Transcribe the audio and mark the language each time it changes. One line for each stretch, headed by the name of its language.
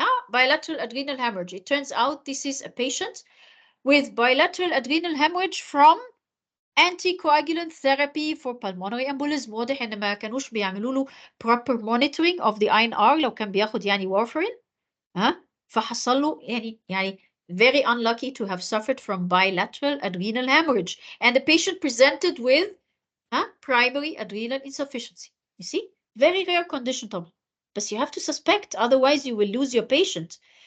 English: Bilateral adrenal hemorrhage. It turns out this is a patient with bilateral adrenal hemorrhage from anticoagulant therapy for pulmonary embolism.
Arabic: واضح ان ما كانوش بيعملوا له
English: proper monitoring of the INR
Arabic: لو كان بياخد يعني warfarin. فحصل له يعني
English: very unlucky to have suffered from bilateral adrenal hemorrhage. And the patient presented with primary adrenal insufficiency. You see? Very rare condition
Arabic: طبعا.
English: But you have to suspect, otherwise you will lose your patient.